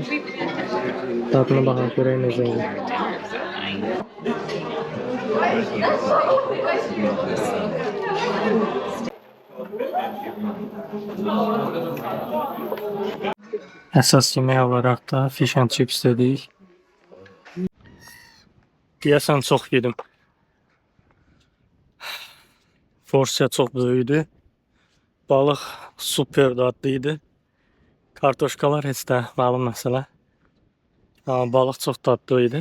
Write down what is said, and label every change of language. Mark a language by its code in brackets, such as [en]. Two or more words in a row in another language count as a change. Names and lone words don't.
[az] Tadını baxaq görək necə olur. Əsas yemək olaraq da [en] fish and chips [az] dedik. Deyəsən çox yedim. Porsiya çox böyükdü. Balıq super dadlıydı. Kartoşkalar heç də məlum məsələ. Amma balıq çox dadlı idi.